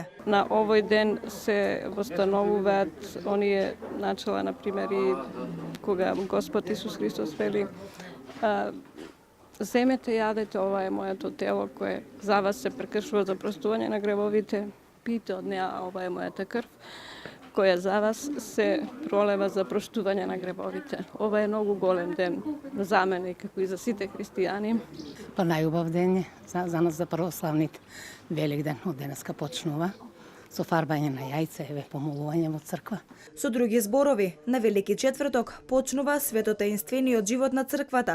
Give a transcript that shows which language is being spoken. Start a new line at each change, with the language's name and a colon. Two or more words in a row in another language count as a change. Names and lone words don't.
Macedonian: На овој ден се востановуваат оние начала, например, и кога Господ Исус Христос вели земете, јадете, ова е моето тело кое за вас се прекршува за простување на гревовите. пијте од неја, а ова е моја крв, која за вас се пролева за проштување на гребовите. Ова е многу голем ден за мене, како и за сите христијани. Па најубав ден е за нас, за православните. Велик ден од денеска почнува со фарбање на јајца, еве помолување во црква. Со други зборови, на Велики четврток почнува светотаинствениот живот на црквата.